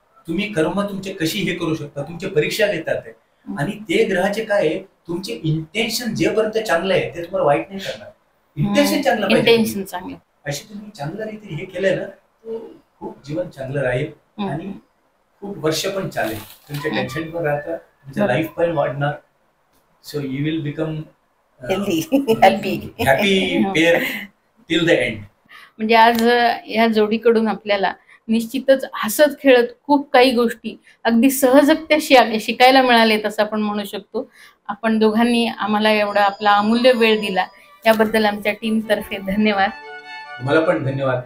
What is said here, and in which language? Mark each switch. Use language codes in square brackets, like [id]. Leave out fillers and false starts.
[mr] तुम्ही कर्म तुमचे कशी हे करू शकता, तुमचे परीक्षा घेतात ते. आणि ते ग्रहाचे काय आहे, तुमचे इंटेन्शन जेपर्यंत चांगलं आहे ते तुम्हाला वाईट नाही करणार. इंटेन्शन चांगलं पाहिजे, अशी तुम्ही चांगल्या रीती हे केलं ना, तो खूप जीवन चांगलं राहील आणि खूप वर्ष पण चालेल. तुमचे टेन्शन पण राहतं, तुमचं लाईफ पण वाढणार. [en] So you will become happy pair till the end. [mr] म्हणजे आज या जोडीकडून आपल्याला निश्चितच हसत खेळत खूप काही गोष्टी अगदी सहजगत्या शिकायला मिळालेत असं आपण म्हणू शकतो. आपण दोघांनी आम्हाला एवढा आपला अमूल्य वेळ दिला, याबद्दल आमच्या टीम तर्फे धन्यवाद. तुम्हाला पण धन्यवाद.